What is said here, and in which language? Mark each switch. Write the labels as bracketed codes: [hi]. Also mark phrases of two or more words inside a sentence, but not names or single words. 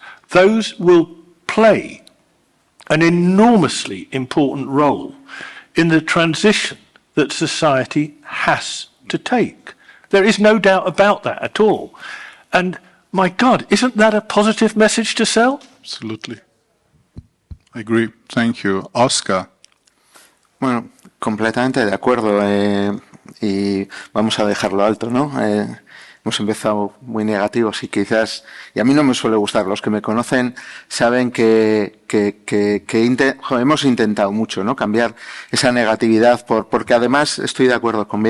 [en] Those will play an enormously important role in the transition that society has to take. There is no doubt about that at all. And my God, isn't that a positive message to sell? Absolutely. I agree. Thank you. Oskar. [es] Bueno, completamente de acuerdo. Y vamos a dejarlo alto, ¿no? Hemos empezado muy negativos y quizás, y a mí no me suele gustar, los que me conocen saben que hemos intentado mucho, ¿no? Cambiar esa negatividad, porque además estoy de acuerdo con Bill.